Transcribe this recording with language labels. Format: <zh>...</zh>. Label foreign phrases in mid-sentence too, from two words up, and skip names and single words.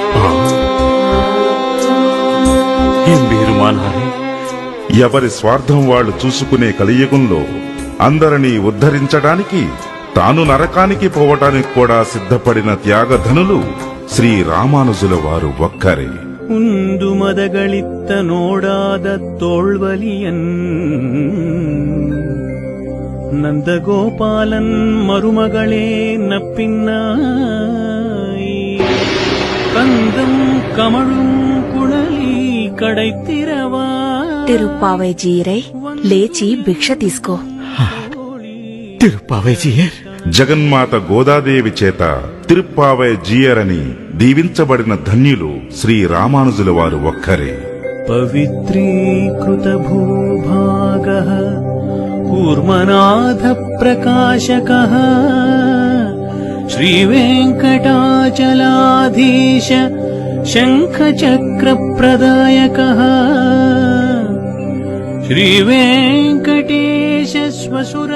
<te>ఎవరి స్వార్థం వాళ్లు చూసుకునే కలియుగంలో అందరినీ ఉద్ధరించడానికి తాను నరకానికి పోవటానికి కూడా సిద్ధపడిన త్యాగధనులు శ్రీ రామానుజుల వారు ఒక్కరే.</te> <ta>உந்து மதகளித்த நோடாத தோள்வலியன் நந்தகோபாலன் மருமகளே நப்பின்னாய் கந்தம் கமழும் குழலி கடைத்திரவா.</ta> <te>తిరుప్పావై జీరై లేచి భిక్ష తీసుకో. తిరుప్పావై జీయర్. జగన్మాత గోదాదేవి చేత తిరుప్పావై జీయరని దీవించబడిన ధన్యులు శ్రీ రామానుజుల వారు ఒక్కరే.</te> <sa>పవిత్రీకృత భూభాగః కూర్మనాథ ప్రకాశకః శ్రీ వెంకటాచలాధీశ శంఖ చక్ర ప్రదాయకః శ్రీ వెంకటేశ స్వసుర.</sa>